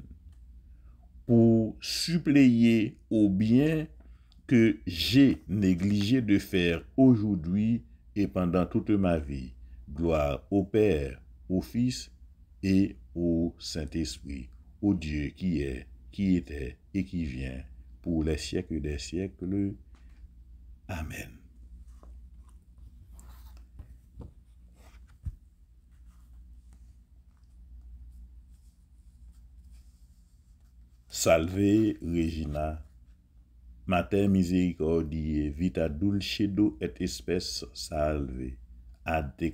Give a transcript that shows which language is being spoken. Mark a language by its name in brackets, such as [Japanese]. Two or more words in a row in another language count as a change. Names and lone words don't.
[French] Pour suppléer au bien que j'ai négligé de faire aujourd'hui et pendant toute ma vie. Gloire au Père, au Fils et au Saint-Esprit, au Dieu qui est, qui était et qui vient pour les siècles des siècles. Amen. [Latin] Salve Regina, Mater misericordiae, vita dulcedo et spes salve, ad te